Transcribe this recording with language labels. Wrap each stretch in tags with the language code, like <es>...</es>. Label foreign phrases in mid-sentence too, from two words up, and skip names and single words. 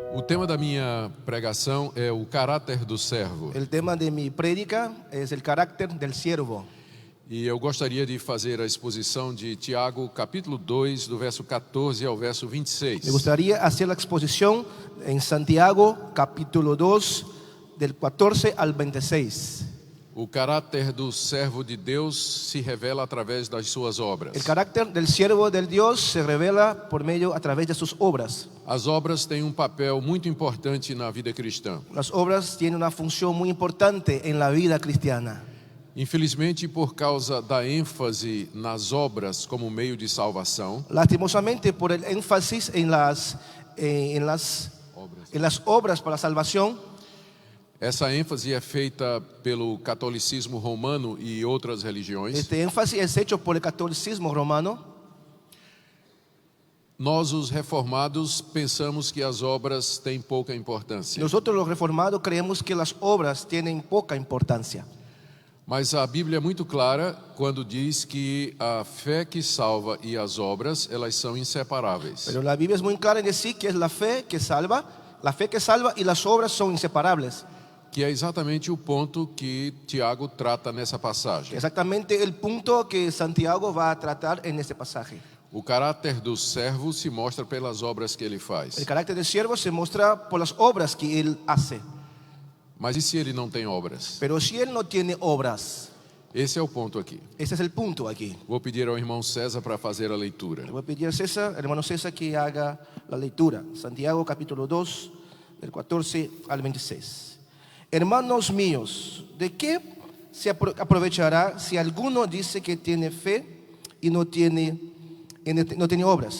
<pt>tema da minha pregação é o caráter do servo.</pt> <es>El tema de mi prédica es el carácter del siervo.</es> <pt>E eu gostaria de fazer a exposição de Tiago, capítulo 2, do verso 14 ao verso 26.</pt> <es>Me gustaría hacer la exposición en Santiago, capítulo 2, del 14 al 26.</es> <pt>O caráter do servo de Deus se revela através das suas obras.</pt> <es>El carácter del siervo del Dios se revela por medio a través de sus obras.</es> <pt>As obras têm um papel muito importante na vida cristã.</pt> <es>Las obras tienen una función muy importante en la vida cristiana.</es> <pt>Infelizmente, por causa da ênfase nas obras como meio de salvação,</pt> <es>Lastimosamente, por el énfasis en las obras para la salvación,</es> <pt>essa ênfase é feita pelo catolicismo romano e outras religiões.</pt> <es>este énfasis es hecho por el catolicismo romano.</es> <pt>Nós, os reformados, pensamos que as obras têm pouca importância.</pt> <es>Nosotros los reformados creemos que las obras tienen poca importancia.</es> <pt>Mas a Bíblia é muito clara quando diz que a fé que salva e as obras, elas são inseparáveis.</pt> <es>Pero la Biblia es muy clara en decir que es la fe que salva y las obras son inseparables.</es> <pt>Que é exatamente o ponto que Tiago trata nessa passagem.</pt> <es>Exactamente el punto que Santiago va a tratar en este pasaje.</es> <pt>O caráter do servo se mostra pelas obras que ele faz.</pt> <es>El carácter del siervo se muestra por las obras que él hace.</es> <pt>Mas e se ele não tem obras?</pt> <es>Pero si él no tiene obras,</es> <pt>Esse é o ponto aqui.</pt> <es>ese es el punto aquí.</es> <pt>Vou pedir ao irmão César para fazer a leitura.</pt> <es>Le voy a pedir a César, hermano César, que haga la lectura. Santiago capítulo 2, del 14 al 26. Hermanos míos, ¿de qué se aprovechará si alguno dice que tiene fe y no tiene obras?</es>